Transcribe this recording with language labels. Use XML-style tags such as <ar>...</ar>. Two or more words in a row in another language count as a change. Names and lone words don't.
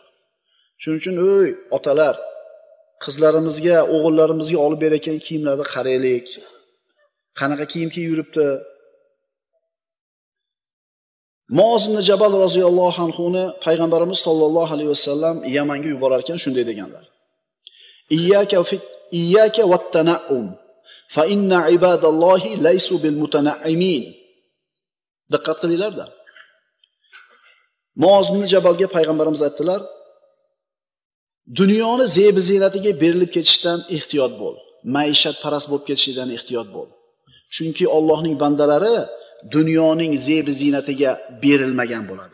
<uz>Shuning uchun ey otalar, qizlarimizga, o'g'illarimizga olib berayotgan kiyimlarni qaraylik. Qanaqa kiyim kiyib yuribdi? Muoz ibn Jabal</uz> <ar>رضي الله عنه</ar> <uz>payg'ambarimiz</uz> <ar>صلى الله عليه وسلم</ar> <uz>Yamanga yuborar ekan shunday deganlar:</uz> <ar>إياك والتنعم فإن عباد الله ليسوا بالمتنعمين.</ar> <uz>Diqqat qilinglar-da. Muoz ibn Jabalga payg'ambarimiz aytdilar: Dunyoni zeb-ziynatiga berilib ketishdan ehtiyot bo'l. Maishatparast bo'lib ketishdan ehtiyot bo'l. Chunki Allohning bandalari dunyoning zeb-ziynatiga berilmagan bo'ladi.</uz>